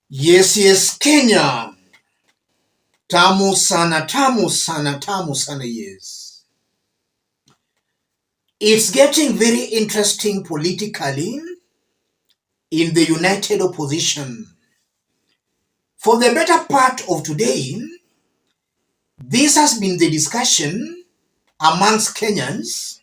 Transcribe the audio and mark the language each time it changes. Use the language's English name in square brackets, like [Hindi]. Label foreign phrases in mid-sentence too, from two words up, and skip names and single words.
[English] Yes, yes, Kenya. [Swahili] Tamu sana, tamu sana, tamu sana, [English] yes. It's getting very interesting politically in the united opposition. For the better part of today, this has been the discussion amongst Kenyans.